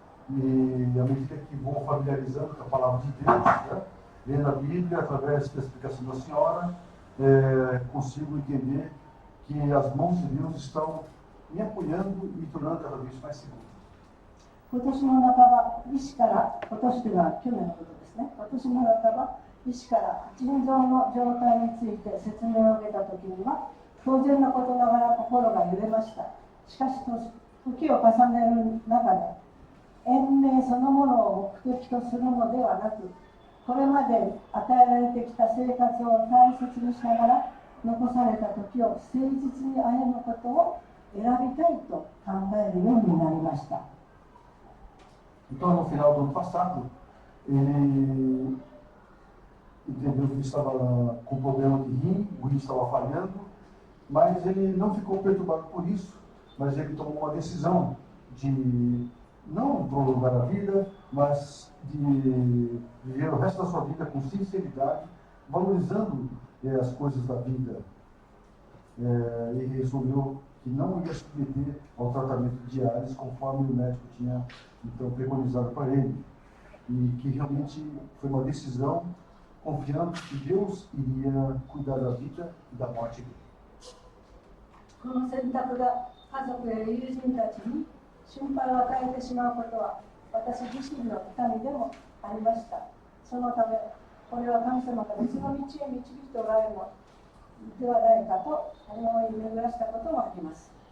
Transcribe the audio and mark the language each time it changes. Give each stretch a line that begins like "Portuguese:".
Portuguese: E à medida que vou familiarizando com a palavra de Deus, né, lendo a Bíblia através da explicação da senhora, consigo entender que as mãos de Deus estão me apoiando e me tornando cada vez mais seguro.
Japanese: 今年の半ば、医師から、今年というのは去年のことですね。今年の半ば、医師から腎臓の状態について説明を受けたときには、当然のことながら心が揺れました。しかし、時を重ねる中で、延命そのものを目的とするのではなく、これまで与えられてきた生活を大切にしながら、残された時を誠実に歩むことを選びたいと考えるようになりました。
Portuguese: Então, no final do ano passado, ele entendeu que estava com problema de rim, o rim estava falhando, mas ele não ficou perturbado por isso, mas ele tomou uma decisão de não prolongar a vida, mas de viver o resto da sua vida com sinceridade, valorizando as coisas da vida. E resolveu que não ia submeter ao tratamento de diálise conforme o médico tinha então preconizado para ele, e que realmente foi uma decisão confiando que Deus iria cuidar da vida e da morte dele.
Japanese: この選択が家族や友人たちに心配を与えてしまうことは私自身の痛みでもありました。そのためこれは神様が別の道へ導いておられるのではないかと思い巡らしたこともあります。